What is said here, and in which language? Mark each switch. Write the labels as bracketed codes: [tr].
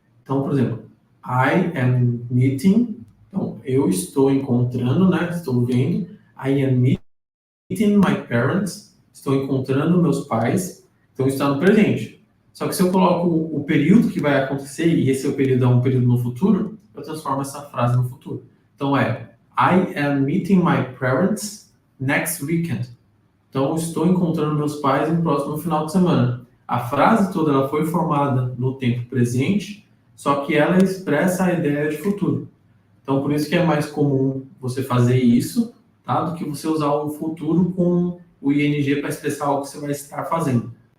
[pt] Então, por exemplo, [en] I am meeting. [pt] Então, eu estou encontrando, né? Estou vendo. [en] I am meeting my parents. [pt] Estou encontrando meus pais. Então, está no presente. Só que se eu coloco o período que vai acontecer, e esse período é um período no futuro, eu transformo essa frase no futuro. Então [en] I am meeting my parents next weekend. [pt] Então, eu estou encontrando meus pais no próximo final de semana. A frase toda ela foi formada no tempo presente, só que ela expressa a ideia de futuro. Então, por isso que é mais comum você fazer isso, tá? Do que você usar o futuro com o ing para expressar algo que você vai estar fazendo.